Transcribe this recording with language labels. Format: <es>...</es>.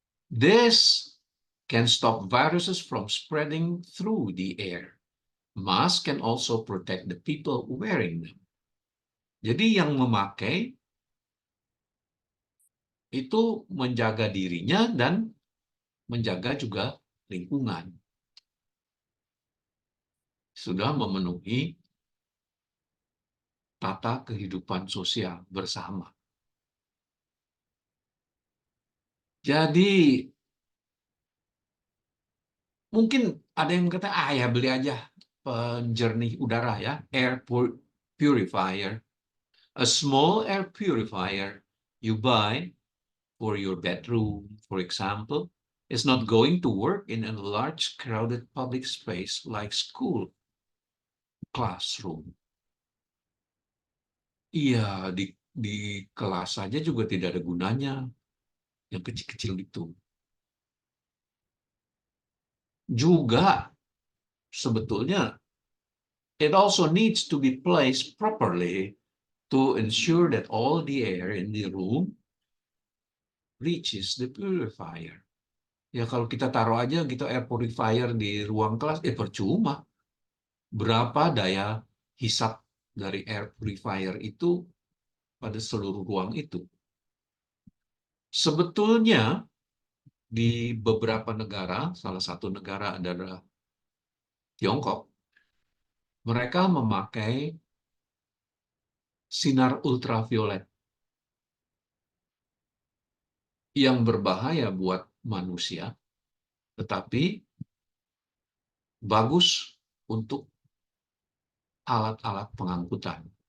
<en>This can stop viruses from spreading through the air. Mask can also protect the people wearing them.</en> <id>Jadi yang memakai itu menjaga dirinya dan menjaga juga lingkungan. Sudah memenuhi tata kehidupan sosial bersama. Jadi mungkin ada yang kata, ya beli aja penjernih udara ya, air purifier.</id> <en>A small air purifier you buy for your bedroom, for example, is not going to work in a large crowded public space like school, classroom.</en> <id>Iya, di kelas saja juga tidak ada gunanya, yang kecil-kecil itu. Juga sebetulnya</id> <en>it also needs to be placed properly to ensure that all the air in the room reaches the purifier.</en> <id>Ya kalau kita taruh aja gitu air purifier di ruang kelas, percuma. Berapa daya hisap dari air purifier itu pada seluruh ruang itu? Sebetulnya di beberapa negara, salah satu negara adalah Tiongkok, mereka memakai sinar ultraviolet yang berbahaya buat manusia, tetapi bagus untuk alat-alat pengangkutan.</id>